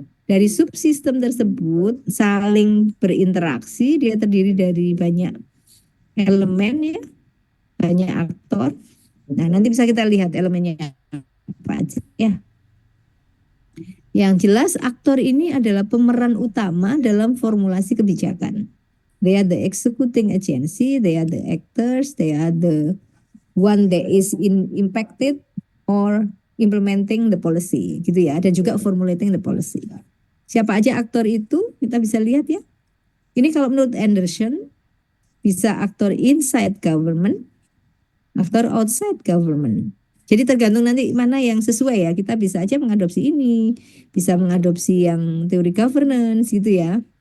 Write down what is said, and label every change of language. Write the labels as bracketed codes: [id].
[id] Dari subsistem tersebut saling berinteraksi, dia terdiri dari banyak elemen ya, banyak aktor. Nah, nanti bisa kita lihat elemennya apa aja ya. Yang jelas aktor ini adalah pemeran utama dalam formulasi kebijakan. [en] They are the executing agency, they are the actors, they are the one that is impacted or implementing the policy [id] gitu ya. Dan juga [en] formulating the policy. [id] Siapa aja aktor itu kita bisa lihat ya. Ini kalau menurut Anderson bisa aktor inside government, aktor outside government. Jadi tergantung nanti mana yang sesuai ya. Kita bisa aja mengadopsi ini, bisa mengadopsi yang teori governance gitu ya.